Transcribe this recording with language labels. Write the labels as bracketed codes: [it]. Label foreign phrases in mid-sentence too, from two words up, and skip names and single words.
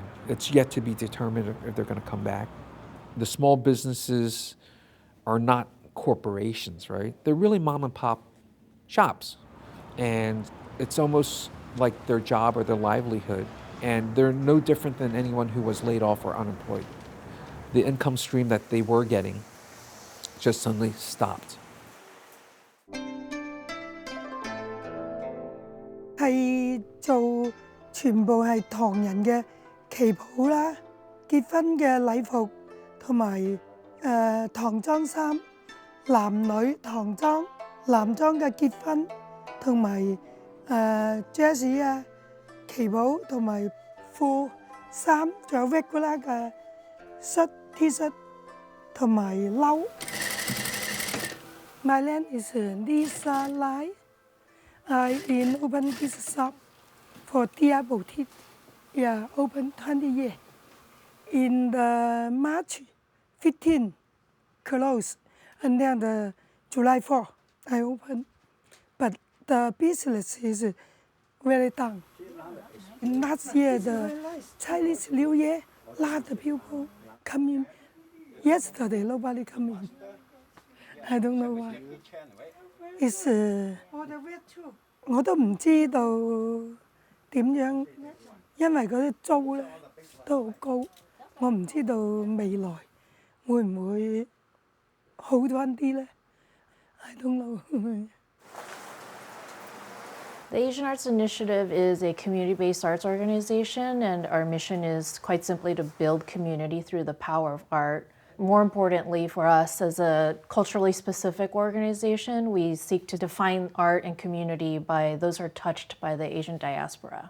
[en] It's yet to be determined if they're going to come back. The small businesses are not corporations, right? They're really mom and pop shops. And it's almost like their job or their livelihood. And they're no different than anyone who was laid off or unemployed. The income stream that they were getting just suddenly stopped. [yue] 係做全部係唐人嘅旗袍啦、結婚嘅禮服同埋唐裝衫、男女唐裝、男裝嘅結婚同埋dress 啊、旗袍同埋褲、衫，仲有 regular 嘅恤。T-shirt 同埋褸。 [en] My name is Lisa Lai. I been open this shop for Tia Boutique. Yeah, open 20 years. In the March 15, close, and then the July 4, I open. But the business is very down. Last year, the Chinese New Year, a lot of people come in. Yesterday, nobody come in. I don't know why. It's [yue] 我都唔知道點樣，因為嗰啲租咧都好高，我唔知道未來會唔會好翻啲咧 [en] I don't know. The Asian Arts Initiative is a community-based arts organization, and our mission is quite simply to build community through the power of art. More importantly for us as a culturally specific organization, we seek to define art and community by those who are touched by the Asian diaspora.